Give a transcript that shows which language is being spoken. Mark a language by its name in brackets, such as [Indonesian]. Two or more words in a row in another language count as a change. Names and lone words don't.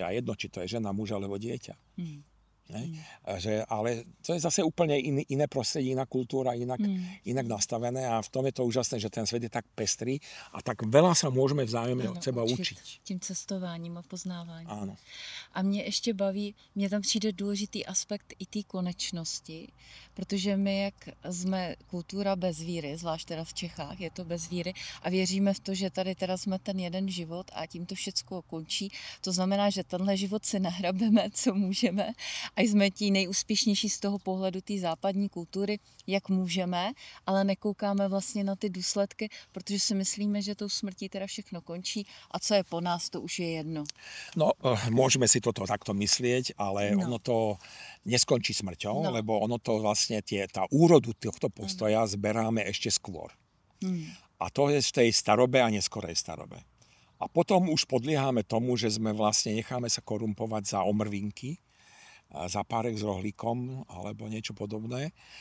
[Slovak] A jedno, či to je žena, muž alebo dieťa. Ale to je zase úplne iné prostredie, iná kultúra, inak nastavené a v tom je to úžasné, že ten svet je tak pestrý a tak veľa sa môžeme vzájemne od seba učiť. [Czech] Tím cestováním a poznáváním. [Slovak] Áno. [Czech] A mě ještě baví, mně tam přijde důležitý aspekt i té konečnosti, protože my, jak jsme kultura bez víry, zvlášť teda v Čechách, je to bez víry a věříme v to, že tady teda jsme ten jeden život a tím to všecko končí. To znamená, že tenhle život si nahrabeme, co můžeme a jsme tí nejúspěšnější z toho pohledu té západní kultury, jak můžeme, ale nekoukáme vlastně na ty důsledky, protože si myslíme, že tou smrtí teda všechno končí a co je po nás, to už je jedno. [Slovak] No, môžeme si toto takto myslieť, ale ono to neskončí smrťou, lebo ono to vlastne tá úrodu tohto postoja zberáme ešte skôr. A to je v tej starobe a neskorej starobe. A potom už podliehame tomu, že sme vlastne necháme sa korumpovať za omrvinky, za párek s rohlíkom alebo niečo podobné.